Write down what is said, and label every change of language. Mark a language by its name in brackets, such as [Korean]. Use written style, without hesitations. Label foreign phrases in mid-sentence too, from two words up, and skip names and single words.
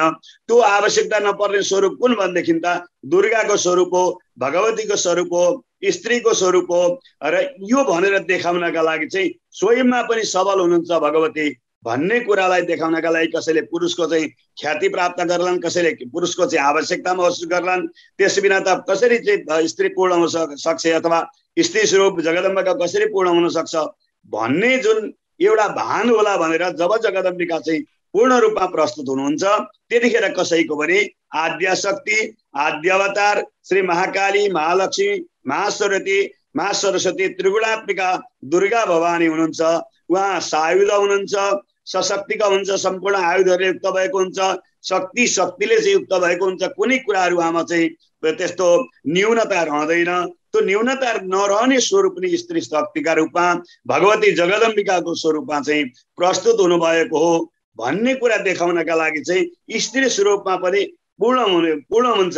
[Nepali] त्यो आवश्यकता नपर्ने स्वरूप कुन भनेदेखि त दुर्गाको स्वरूप हो, भगवतीको स्वरूप हो, स्त्रीको स्वरूप हो र यो भनेर देखाउनका लागि चाहिँ स्वयंमा पनि सबल हुनुहुन्छ भगवती भन्ने कुरालाई देखाउनका लागि कसैले पुरुषको चाहिँ ख्याति प्राप्त गर्लान्, कसैले पुरुषको चाहिँ आवश्यकता महसुस गर्लान्। त्यसबिना त कसरी चाहिँ स्त्री पूर्ण हुन सक्छ अथवा स्त्री स्वरूप जगदम्बाका कसरी पूर्ण हुन सक्छ भन्ने जुन एउटा भान होला भनेर जब जगदम्बिका चाहिँ पूर्ण रूपमा प्रस्तुत हुनुहुन्छ त्यतिखेर कसैको पनि आद्य शक्ति, आद्य अवतार श्री महाकाली, महालक्ष्मी, महासरस्वती त्रिगुणात्मिका दुर्गा भवानी हुनुहुन्छ। उहाँ सायुध हुनुहुन्छ, सशक्तिका हुनुहुन्छ, सम्पूर्ण आयुधहरूले युक्त भएको हुन्छ, शक्तिले चाहिँ युक्त भएको हुन्छ। कुनै कुराहरू उहाँमा चाहिँ त्यस्तो न्यूनता रहँदैन। त्यो न्यूनता नरहने स्वरूप पनि स्त्री शक्तिका रूपमा भगवती जगदम्बिकाको स्वरूपमा चाहिँ प्रस्तुत हुनुभएको हो भन्ने कुरा देखाउनका लागि चाहिँ स्त्री स्वरूपमा पनि पूर्ण हुन्छ।